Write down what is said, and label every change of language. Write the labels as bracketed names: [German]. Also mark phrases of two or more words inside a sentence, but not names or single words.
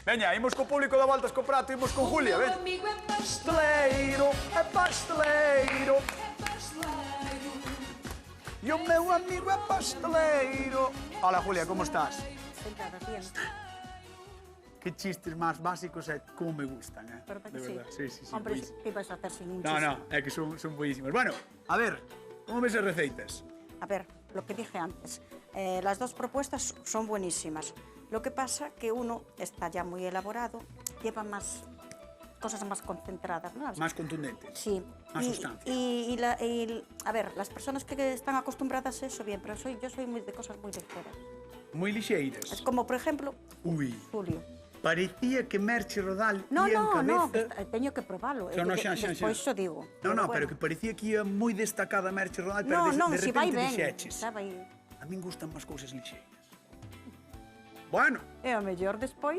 [Galician] Veña, imos co público da Voltas co Prato, imos con Julia, Meu ven. amigo é Pasteleiro, é pasteleiro, pasteleiro. e o meu amigo é pasteleiro. [Spanish] Hola, Julia, como estás? Sentadas bien. Que chistes máis básicos e como me gustan, ¿Verdad que De sí? verdad, sí, Hombre, buenísimo. ¿qué ibas a hacer sin un No, chiste? [Galician] no, é que son buenísimos. Bueno, a ver, como ves as receitas? [Spanish] A ver, lo que dije antes, las dos propuestas son buenísimas. Lo que pasa que uno está ya muy elaborado, lleva más cosas más concentradas, ¿no? Más contundentes. Sí. Más sustancia. A ver, las personas que están acostumbradas a eso, bien, pero yo soy muy de cosas muy ligeras. [Galician] Moi [Spanish] Es [Galician] lixeiras. [Spanish] como, por ejemplo, Ui, Julio. [Galician] parecía que Merche Rodal No, ia en no, cabeza... teño que probarlo. No, xa. Despois xo digo. No, pero bueno. que parecía que ia moi destacada Merche Rodal, pero No, de si vai repente ben. dixeches. Xa vai... A min gustan máis cousas lixeiras. Bueno, E o mellor despois,